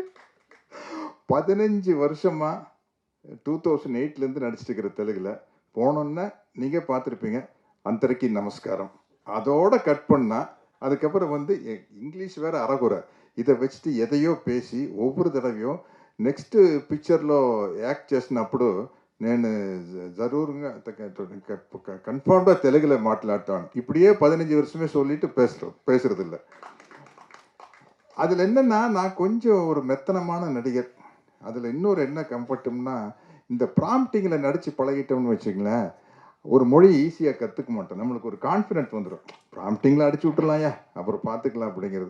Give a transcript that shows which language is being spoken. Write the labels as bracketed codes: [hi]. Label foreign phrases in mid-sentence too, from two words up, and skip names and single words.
[ta] 15 வருஷமாக 2008லேருந்து நடிச்சிட்டு இருக்கிற தெலுங்கில் போனோன்னே நீங்கள் பார்த்துருப்பீங்க, [te] అందరికీ నమస్కారం. [ta] அதோட கட் பண்ணால் அதுக்கப்புறம் வந்து இங்கிலீஷ் வேறு அறகுறை. இதை வச்சுட்டு [te] ఎదయో [ta] பேசி ஒவ்வொரு தடவையும் [te] నెక్స్ట్ పిక్చర్లో యాక్ట్ చేసినప్పుడు నేను జరూరుగా కన్ఫర్మ్గా తెలుగులో మాట్లాడతాను. [ta] இப்படியே 15 வருஷமே சொல்லிட்டு பேசுறதில்லை. அதில் என்னென்னா, நான் கொஞ்சம் ஒரு மெத்தனமான நடிகர். அதில் இன்னொரு என்ன கம்ஃபர்ட்டும்னா, இந்த ப்ராம்ப்டிங்கில் நடித்து பழகிட்டோம்னு வச்சுங்களேன், ஒரு மொழி ஈஸியாக கற்றுக்க மாட்டோம். நம்மளுக்கு ஒரு கான்ஃபிடென்ட் வந்துடும். ப்ராம்ப்டிங்கில் அடிச்சு விட்டுறலாம்யா, அப்புறம் பார்த்துக்கலாம் அப்படிங்கிறது.